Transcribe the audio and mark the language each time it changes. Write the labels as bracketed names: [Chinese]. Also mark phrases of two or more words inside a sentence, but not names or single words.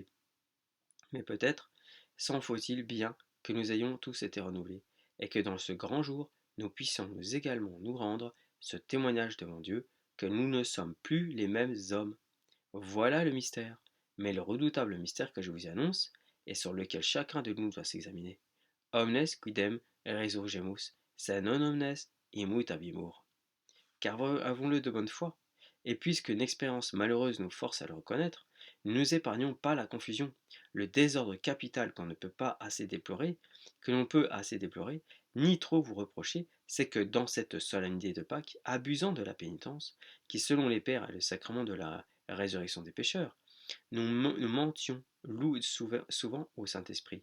[French] Mais peut-être s'en faut-il bien que nous ayons tous été renouvelés, et que dans ce grand jour, nous puissions nous également nous rendre ce témoignage devant Dieu que nous ne sommes plus les mêmes hommes. Voilà le mystère, mais le redoutable mystère que je vous annonce, et sur lequel chacun de nous doit s'examiner. [Latin] Omnes quidem resurgemus, se non omnes immutabimur. [French] Car avons-le de bonne foi, et puisque une expérience malheureuse nous force à le reconnaître, ne nous épargnons pas la confusion, le désordre capital que l'on peut assez déplorer, ni trop vous reprocher, c'est que dans cette solennité de Pâques, abusant de la pénitence, qui selon les pères est le sacrement de la résurrection des pécheurs, nous mentions souvent au Saint-Esprit.